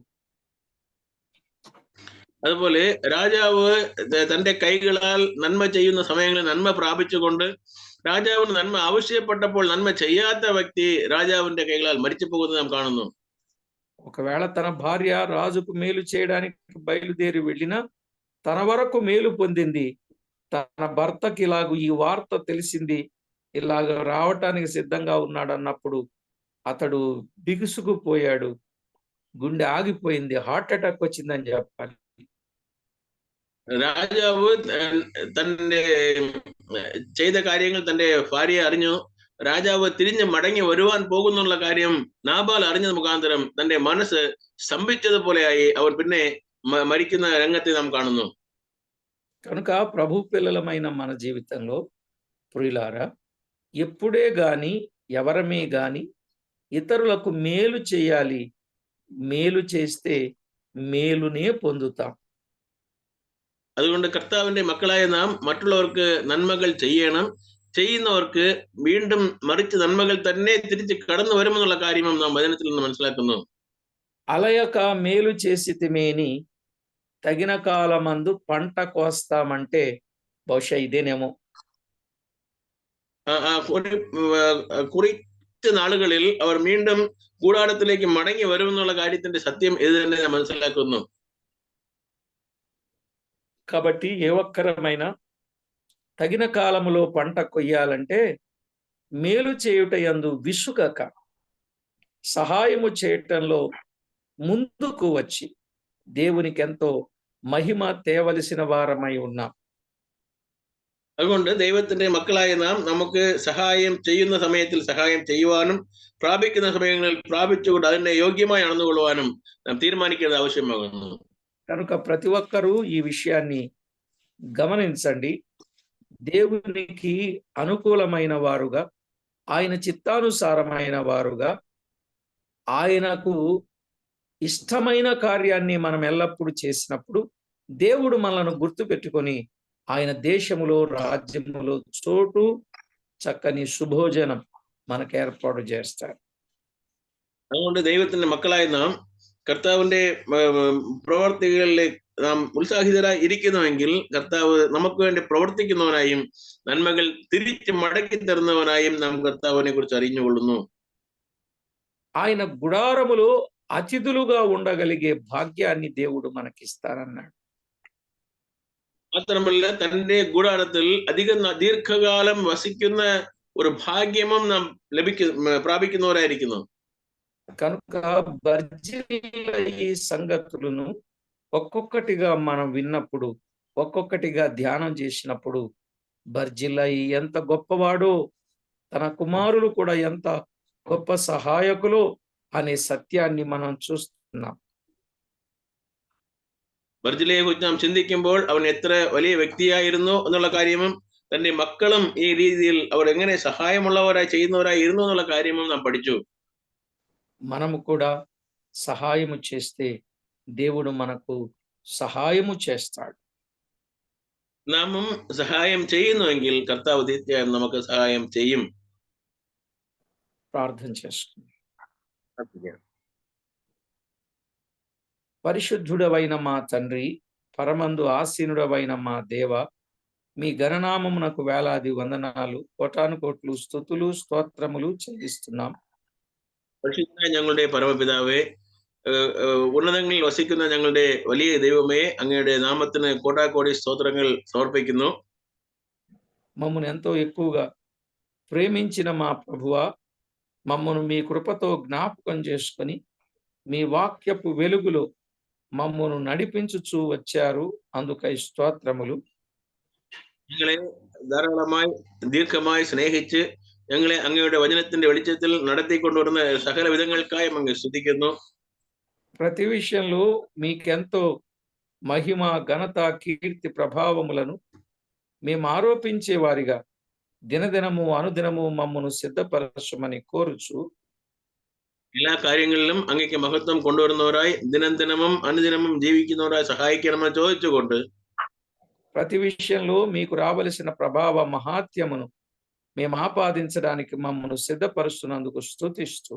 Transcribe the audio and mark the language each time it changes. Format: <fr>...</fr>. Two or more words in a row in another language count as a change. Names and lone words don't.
<ml>അതുപോലെ രാജാവ് തന്റെ കൈകളാൽ നന്മ ചെയ്യുന്ന സമയങ്ങളിൽ നന്മ പ്രാപിച്ചുകൊണ്ട് രാജാവിന് നന്മ ആവശ്യപ്പെട്ടപ്പോൾ നന്മ ചെയ്യാത്ത വ്യക്തി രാജാവിന്റെ കൈകളാൽ മരിച്ചു പോകുന്നത് നാം കാണുന്നു.</ml> <te>ఒకవేళ తన భార్య రాజుకు మేలు చేయడానికి బయలుదేరి వెళ్ళినా తన వరకు మేలు పొందింది. తన భర్తకి ఇలాగ ఈ వార్త తెలిసింది, ఇలాగ రావటానికి సిద్ధంగా ఉన్నాడు అన్నప్పుడు అతడు బిగుసుకుపోయాడు, గుండె ఆగిపోయింది,</te> <en>heart attack</en> <te>వచ్చిందని చెప్పాలి.</te> <ml>രാജാവ് തന്റെ ചെയ്ത കാര്യങ്ങൾ തന്റെ ഭാര്യ അറിഞ്ഞു. രാജാവ് തിരിഞ്ഞ് മടങ്ങി വരുവാൻ പോകുന്നുള്ള കാര്യം നാബാൽ അറിഞ്ഞത് മുഖാന്തരം തന്റെ മനസ്സ് സ്തംഭിച്ചതുപോലെയായി. അവർ പിന്നെ മരിക്കുന്ന രംഗത്തെ നാം കാണുന്നു.</ml> <te>కనుక ప్రభు పిల్లలమైన మన జీవితంలో ప్రియులారా, ఎప్పుడే గాని ఎవరమే గాని ఇతరులకు మేలు చేయాలి, మేలు చేస్తే మేలునే పొందుతాం.</te> <ml>അതുകൊണ്ട് കർത്താവിന്റെ മക്കളായ നാം മറ്റുള്ളവർക്ക് നന്മകൾ ചെയ്യണം. ചെയ്യുന്നവർക്ക് വീണ്ടും മറിച്ച് നന്മകൾ തന്നെ തിരിച്ച് കടന്നു വരുമെന്നുള്ള കാര്യവും നാം വചനത്തിൽ നിന്ന് മനസ്സിലാക്കുന്നു.</ml> <te>అలయక మేలు చేసితిమేని తగిన కాలమందు పంట కోస్తామంటే బహుశా ఇదేనేమో.</te> <ml>കുറച്ച് നാളുകളിൽ അവർ വീണ്ടും കൂടാരത്തിലേക്ക് മടങ്ങി വരുമെന്നുള്ള കാര്യത്തിന്റെ സത്യം ഇത് തന്നെ നാം മനസ്സിലാക്കുന്നു.</ml> <te>కాబట్టి ఏ ఒక్కరమైనా తగిన కాలములో పంట కొయ్యాలంటే మేలు చేయుట యందు విసుగక సహాయము చేయటంలో ముందుకు వచ్చి దేవునికి ఎంతో మహిమ తేవలసిన వారమై ఉన్నాం.</te> <ml>അതുകൊണ്ട് ദൈവത്തിന്റെ മക്കളായ നാം നമുക്ക് സഹായം ചെയ്യുന്ന സമയത്തിൽ സഹായം ചെയ്യുവാനും പ്രാപിക്കുന്ന സമയങ്ങളിൽ പ്രാപിച്ചുകൊണ്ട് അതിനെ യോഗ്യമായി നടന്നുകൊള്ളുവാനും നാം തീരുമാനിക്കേണ്ടത് ആവശ്യമാകുന്നു.</ml> <te>కనుక ప్రతి ఒక్కరూ ఈ విషయాన్ని గమనించండి. దేవునికి అనుకూలమైన వారుగా, ఆయన చిత్తానుసారమైన వారుగా, ఆయనకు ఇష్టమైన కార్యాన్ని మనం ఎల్లప్పుడూ చేసినప్పుడు దేవుడు మనల్ని గుర్తు పెట్టుకొని ఆయన దేశములో, రాజ్యములో చోటు, చక్కని శుభోజనం మనకు ఏర్పాటు చేస్తారు.</te> <ml>അതുകൊണ്ട് ദൈവത്തിന്റെ മക്കളായ നാം കർത്താവിന്റെ പ്രവർത്തികളിൽ നാം ഉത്സാഹിതരായി ഇരിക്കുന്നുവെങ്കിൽ കർത്താവ് നമുക്ക് വേണ്ടി പ്രവർത്തിക്കുന്നവനായും നന്മകൾ തിരിച്ച് മടക്കി തരുന്നവനായും നാം കർത്താവിനെ കുറിച്ച് അറിഞ്ഞുകൊള്ളുന്നു.</ml> <te>ఆయన గుడారములో అతిథులుగా ఉండగలిగే భాగ్యాన్ని దేవుడు మనకిస్తానన్నాడు.</te> <ml>മാത്രമല്ല തന്റെ കൂടാരത്തിൽ ദീർഘകാലം വസിക്കുന്ന ഒരു ഭാഗ്യവും നാം പ്രാപിക്കുന്നവരായിരിക്കുന്നു.</ml> <te>కనుక బర్జిల్ల ఈ సంగతులను ఒక్కొక్కటిగా మనం విన్నప్పుడు, ఒక్కొక్కటిగా ధ్యానం చేసినప్పుడు బర్జిల్లయి ఎంత గొప్పవాడో, తన కుమారులు కూడా ఎంత గొప్ప సహాయకులు అనే సత్యాన్ని మనం చూస్తున్నాం.</te> <ml>ബർജില്ലയെ കുറിച്ച് നാം ചിന്തിക്കുമ്പോൾ അവൻ എത്ര വലിയ വ്യക്തിയായിരുന്നു എന്നുള്ള കാര്യവും തന്റെ മക്കളും ഈ രീതിയിൽ അവർ എങ്ങനെ സഹായമുള്ളവരായി ചെയ്യുന്നവരായി ഇരുന്നു എന്നുള്ള കാര്യവും നാം പഠിച്ചു.</ml> <te>మనము కూడా సహాయము చేస్తే దేవుడు మనకు సహాయము చేస్తాడు.</te> <ml>നാമും സഹായം ചെയ്യുന്നുവെങ്കിൽ കർത്താവ് തീർച്ചയായും നമുക്ക് സഹായം ചെയ്യും.</ml> <te>ప్రార్థన చేసుకుందాం. పరిశుద్ధుడవైన మా తండ్రి, పరమందు ఆసీనుడవైన మా దేవ, మీ గణనామమునకు వేలాది వందనాలు, కోటాను కోట్లు స్తుతులు స్తోత్రములు చెల్లిస్తున్నాం.</te> <ml>പരിശുദ്ധനായ ഞങ്ങളുടെ പരമപിതാവേ, ഉന്നതങ്ങളിൽ വസിക്കുന്ന ഞങ്ങളുടെ വലിയ ദൈവമേ, അങ്ങയുടെ നാമത്തിന് കോടാകോടി സ്തോത്രങ്ങൾ സമർപ്പിക്കുന്നു.</ml> <te>మమ్మను ఎంతో ఎక్కువగా ప్రేమించిన మా ప్రభువా, మమ్మను మీ కృపతో జ్ఞాపకం చేసుకొని మీ వాక్యపు వెలుగులో మమ్మను నడిపించుచూ వచ్చారు. అందుకై స్తోత్రములు.</te> <ml>ഞങ്ങളെ ധാരാളമായി ദീർഘമായി സ്നേഹിച്ച് ഞങ്ങളെ അങ്ങയുടെ വചനത്തിന്റെ വെളിച്ചത്തിൽ നടത്തിക്കൊണ്ടുവരുന്ന സകല വിധങ്ങൾക്കായി അങ്ങ് സ്തുതിക്കുന്നു.</ml> <te>ప్రతి విషయంలో మీకెంతో మహిమ, ఘనత, కీర్తి, ప్రభావములను మేము ఆరోపించే వారిగా దినదినము అనుదినము మమ్మను సిద్ధపరచమని కోరుచు,</te> <ml>എല്ലാ കാര്യങ്ങളിലും അങ്ങേക്ക് മഹത്വം കൊണ്ടുവരുന്നവരായി ദിനം ദിനവും അനുദിനവും ജീവിക്കുന്നവരായി സഹായിക്കണമെന്ന് ചോദിച്ചുകൊണ്ട്</ml> <te>ప్రతి విషయంలో మీకు రావలసిన ప్రభావ మహాత్యమును మేము ఆపాదించడానికి మమ్మను సిద్ధపరుస్తున్నందుకు స్తుతిస్తూ,</te>